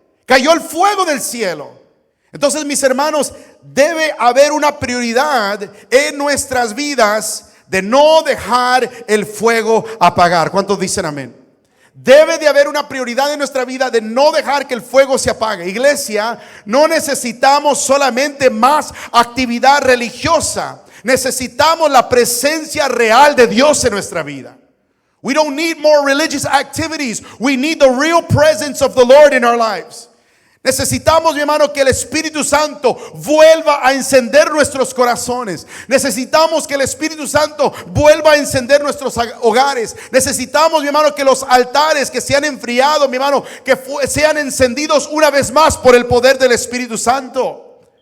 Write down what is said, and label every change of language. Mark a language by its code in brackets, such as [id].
[es] Cayó el fuego del cielo. Entonces, mis hermanos, debe haber una prioridad en nuestras vidas de no dejar el fuego apagar. ¿Cuántos dicen amén? Debe de haber una prioridad en nuestra vida de no dejar que el fuego se apague. Iglesia, no necesitamos solamente más actividad religiosa. Necesitamos la presencia real de Dios en nuestra vida. [en] We don't need more religious activities. We need the real presence of the Lord in our lives. [es] Necesitamos, mi hermano, que el Espíritu Santo vuelva a encender nuestros corazones. Necesitamos que el Espíritu Santo vuelva a encender nuestros hogares. Necesitamos, mi hermano, que los altares que se han enfriado, mi hermano, que sean encendidos una vez más por el poder del Espíritu Santo.